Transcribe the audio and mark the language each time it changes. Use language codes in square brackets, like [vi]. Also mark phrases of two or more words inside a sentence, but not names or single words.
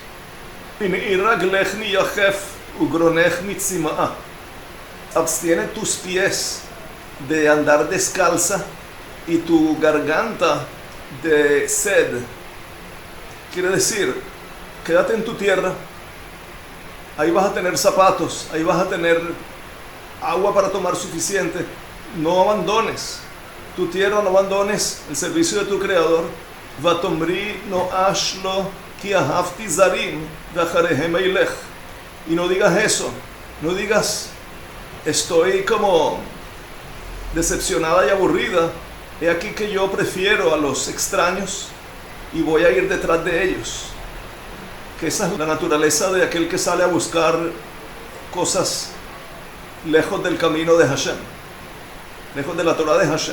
[es] Abstiene tus pies de andar descalza y tu garganta de sed. Quiere decir, quédate en tu tierra, ahí vas a tener zapatos, ahí vas a tener agua para tomar suficiente. No abandones tu tierra, no abandones el servicio de tu Creador. [he] ותאמרי נואש לוא כי אהבתי זרים ואחריהם אלך. [es] Y no digas eso, no digas estoy como decepcionada y aburrida, he aquí que yo prefiero a los extraños y voy a ir detrás de ellos. Que esa es la naturaleza de aquel que sale a buscar cosas lejos del camino de Hashem, lejos de la Torah de Hashem.